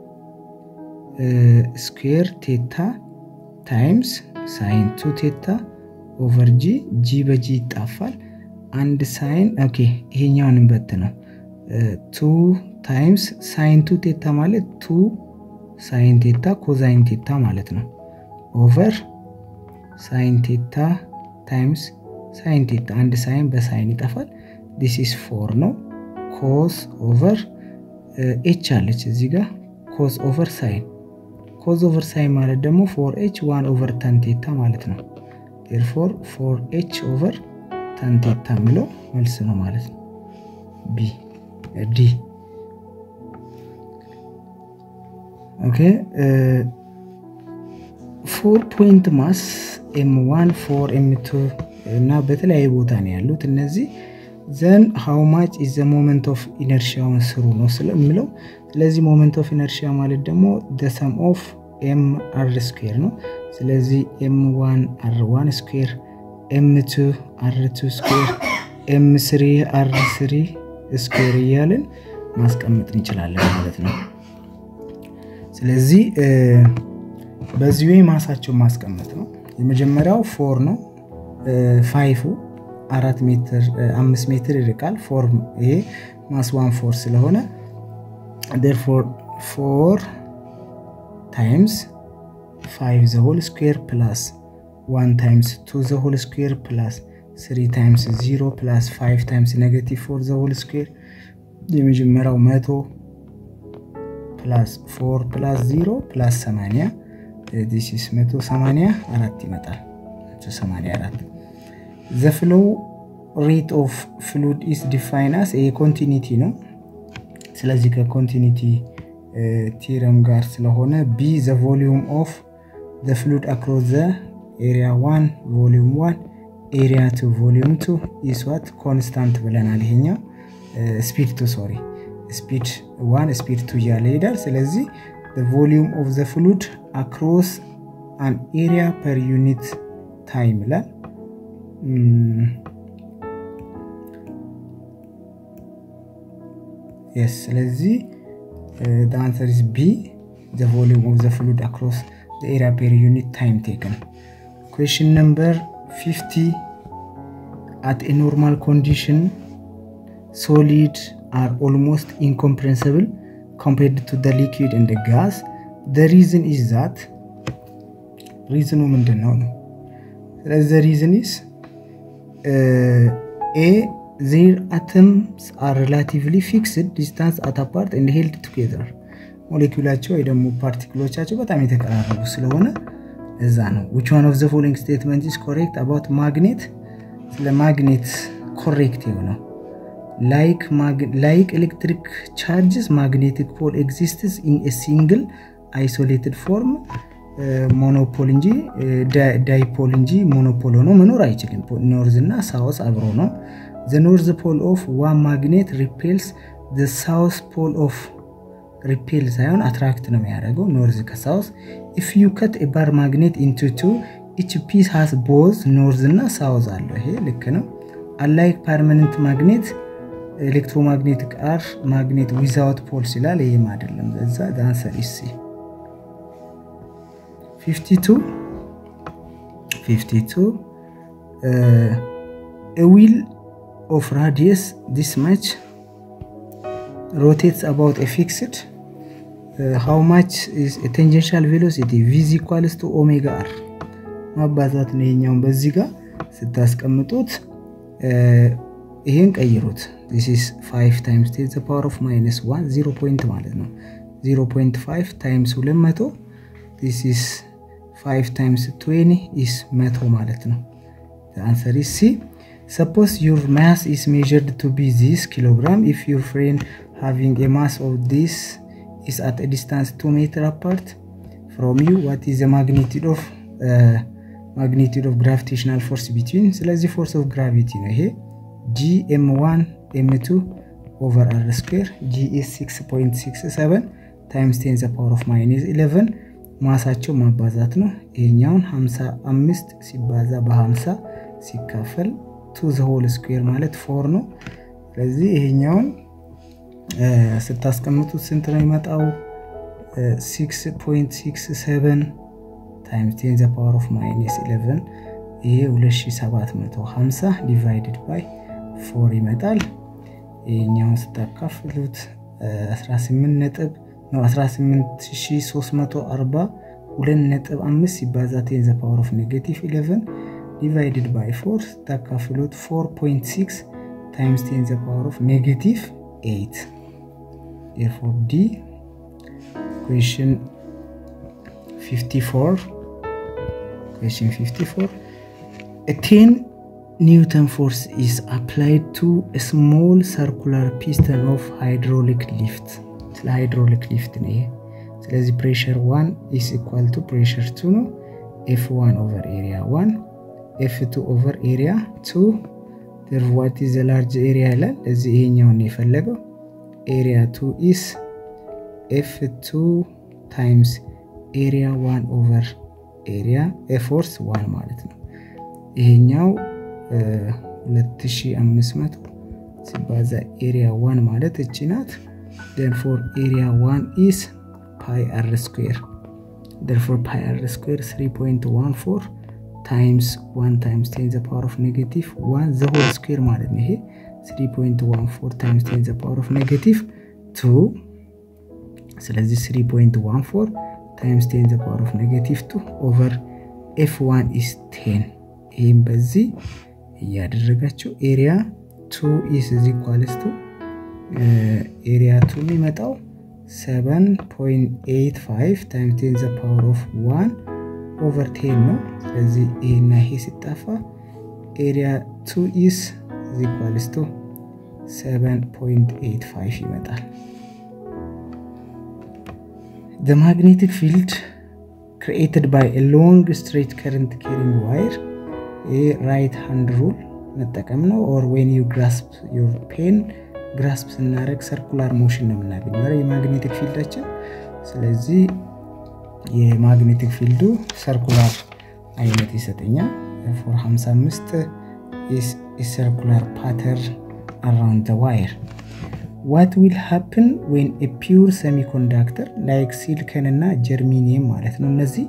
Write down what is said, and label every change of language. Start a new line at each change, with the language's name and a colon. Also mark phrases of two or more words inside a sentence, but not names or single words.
English: square theta times sin 2 theta over g
Amharic: በg ይጣፋል አንድ
English: sin
Amharic: ኦኬ ይሄኛውን እንበት ነው
English: 2 times sin 2 theta ማለት 2 sin theta cosine theta
Amharic: ማለት ነው
English: over sin theta times sin theta and sin
Amharic: በsin ይጣፋል
English: this is 4 ነው cos over h
Amharic: አለች እዚህ ጋር
English: cos over sin
Amharic: ማለት ደግሞ
English: 4h 1 over tan theta
Amharic: ማለት ነው
English: therefore 4h over tan theta
Amharic: የሚለው መልስ ነው ማለት ነው
English: b d okay 4 point mass m1 4 m2
Amharic: እና በተለያየ ቦታ ነው ያሉት
English: እነዚህ then how much is the moment of inertia
Amharic: ስሩ ነው ስለምለው ስለዚህ
English: moment of inertia
Amharic: ማለት ደግሞ
English: the sum of mr square
Amharic: ነው ስለዚህ
English: m1 r1 square m2 r2 square m3 r3 square
Amharic: እያልን ማስቀመጥ እንችላለን ማለት ነው ስለዚህ በዚህ ወይ ማሳቸው ማስቀመጥ ነው የመጀመሪያው 4 ነው 5 4 ሜትር 5 ሜትር ይርቃል 4 ይሄ ማስ 1 4 ስለሆነ
English: therefore 4 times 5 the whole square plus 1 times 2 the whole square plus 3 times 0 plus 5 times negative 4 the whole square የመጀመሪያው 100 plus 4 plus 0 plus 80 this is 184 ይመጣል 184 the flow rate of fluid is defined as a continuity
Amharic: ነው ስለዚህ ከኮንቲኒቲ
English: theorem
Amharic: ጋር ስለሆነ
English: b the volume of the fluid across the area 1 volume 1 area 2 volume 2 is what constant
Amharic: ብለናል ይሄኛው
English: speed 2 sorry speed 1 speed 2
Amharic: ያለ ይላል ስለዚህ
English: the volume of the fluid across an area per unit time ይላል yes ስለዚህ the answer is b the volume of the fluid across the area per unit time taken question number 50 at a normal condition solid are almost incompressible compared to the liquid and the gas the reason is that reason
Amharic: ምንድነው ነው
English: the reason is a their atoms are relatively fixed distance at apart and held together
Amharic: ሞለኪውላቸው ወይ ደግሞ ፓርቲክሎቻቸው በጣም የተቀራረቡ ስለሆነ እዛ ነው
English: which one of the following statement is correct about magnet ስለ magnet correct ነው like electric charges magnetic pole exists in a single isolated form monopole እንጂ dipole እንጂ monopole
Amharic: ሆኖ መኖር አይችልም
English: north እና south
Amharic: አብሮ ነው
English: the north pole of one magnet repels the south pole of repel ሳይሆን attract
Amharic: ነው የሚያደርገው
English: north ከsouth if you cut a bar magnet into two each piece has both north እና south
Amharic: አለው ይሄ ልክ ነው
English: unlike permanent magnet electromagnetic are magnet without poles
Amharic: ይላል ይሄም አይደለም ለዛ
English: the answer is C 52 a wheel of radius this much rotates about a fixed how much is a tangential velocity v is equals to omega r
Amharic: ማባዛት ነው ይሄኛው በዚህ ጋር ስታስቀምጡት ይሄን ቀይሩት
English: this is 5 times 10 to the power of minus 1 0 point
Amharic: ማለት ነው
English: 0.5 times 200 this is 5 times 20 is 100
Amharic: ማለት ነው
English: the answer is C suppose your mass is measured to be this kilogram if your friend having a mass of this is at a distance 2 meter apart from you what is the magnitude of gravitational force between ስለዚህ force of gravity
Amharic: ነው ይሄ
English: gm1 m2 over r square g is 6.67 times 10 to the power of minus 11
Amharic: ማሳቸው ማባዛት ነው ይሄኛውን 55 ሲባዛ በ50 ሲካፈል
English: to the whole square
Amharic: ማለት 4 ነው ስለዚህ ይሄኛውን ስታስቀምጡት ስንት ነው ይመጣው
English: 6.67 times 10 to the power of minus 11 ይሄ 2750 divided by 4
Amharic: ይመጣል ይሄኛውን ስታካፍሉት 18 ነጥብ ነው
English: 18340 2.5 ሲባዛ 10 to the power of negative 11 divided by 4 ስታካፍሉት 4.6 times 10 to the power of negative 8 therefore D question 54 a 10 Newton force is applied to a small circular piston of hydraulic lift hydraulic lift
Amharic: ነው ስለዚህ
English: pressure 1 is equal to pressure 2 ነው F1 over area 1 F2 over area 2 therefore what is the large area
Amharic: ይላል እዚህ ይሄኛውን ነው የፈለገው
English: area 2 is f2 times area 1 over area f force 1
Amharic: ማለት ነው ይሄኛው
English: 2500 ሲባዛ area 1
Amharic: ማለት እቺ ናት
English: therefore area 1 is pi r square therefore pi r square 3.14 times 1 times 10 to the power of negative 1 the whole square
Amharic: ማለት ነው ይሄ
English: 3.14 times 10 to the power of negative 2 ስለዚህ 3.14 times 10 to the power of negative 2 over f1 is 10
Amharic: ይሄን በዚህ ያደረጋችሁ
English: area 2 is equals to area 2 የሚመጣው 7.85 times 10 to the power of 1 over 10
Amharic: ነው ስለዚህ ይሄና ይሄ ሲጣፋ
English: area 2 is equals to 7.85 ይመጣል The magnetic field created by a long straight current carrying wire a right hand rule
Amharic: መጠቀም ነው
English: or when you grasp your pen grasp ስናደርግ circular motion
Amharic: ነው የምናገኘው የማግኔቲክ ፊልዳችን ስለዚህ የማግኔቲክ ፊልዱ
English: circular
Amharic: አይነት ይሰጠኛል
English: for 55 is a circular pattern around the wire What will happen when a pure semiconductor like silicon እና germanium
Amharic: ማለት ነው እነዚህ